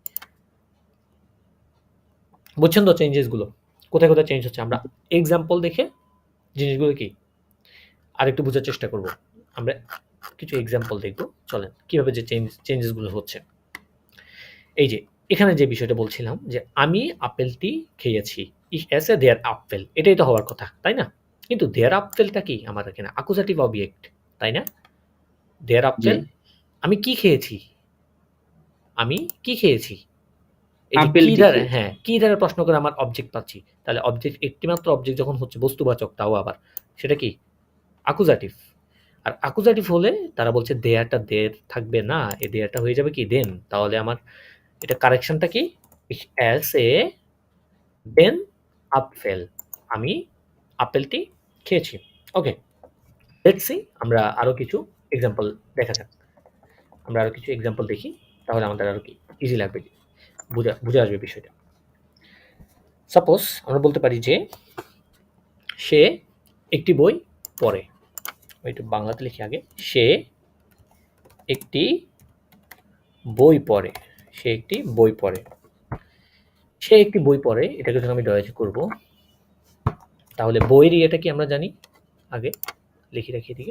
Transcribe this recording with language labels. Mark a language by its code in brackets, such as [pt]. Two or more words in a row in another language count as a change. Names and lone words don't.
[bn] বুঝছেন তো চেঞ্জেসগুলো কোথায় কোথায় চেঞ্জ হচ্ছে? আমরা এক্সাম্পল দেখে জিনিসগুলো কি আরেকটু বোঝার চেষ্টা করব। আমরা কিছু এক্সাম্পল দেখব, চলেন কিভাবে যে চেঞ্জেসগুলো হচ্ছে। এই যে এখানে যে বিষয়টা বলছিলাম যে আমি আপেলটি খেয়েছি, [de] ich esse der Apfel, [bn] এটাই তো হওয়ার কথা, তাই না? কিন্তু [de] der Apfel [bn] টা কি আমার এখানে অ্যাকুজাটিভ অবজেক্ট, তাই না? [de] der Apfel, [bn] আমি কি খেয়েছি? আমি কি খেয়েছি? এই যে কি আপেলটি দ্বারা, খেয়েছি। হ্যাঁ, কি দ্বারা প্রশ্ন করে আমার অবজেক্ট পাচ্ছি, তাহলে অবজেক্ট একটি মাত্র অবজেক্ট যখন হচ্ছে বস্তুবাচক, তাও আবার সেটা কি? অ্যাকুজাটিভ। আর অ্যাকুজাটিভ হলে তারা বলছে দেয়ারটা দের থাকবে না, এই দেয়ারটা হয়ে যাবে কি? দেন। তাহলে আমার এটা কারেকশনটা কি? [de] ich esse den Apfel, [bn] আমি আপেলটি খেয়েছি। ওকে, [en] let's see [bn] আমরা আরো কিছু এক্সাম্পল দেখা যাক। আমরা আরো কিছু এক্সাম্পল দেখি, তাহলে আমাদের আরো কি ইজি লাগবে, বুঝে আসবে বিষয়টা। সাপোজ আমরা বলতে পারি যে সে একটি বই পড়ে, একটু বাংলাতে লিখি আগে, সে একটি বই পড়ে, সে একটি বই পড়ে, সে একটি বই পড়ে, এটাকে যখন আমি ডয়েজ করব, তাহলে বইয়ের ইয়েটা কি আমরা জানি, আগে লিখি রাখি এদিকে।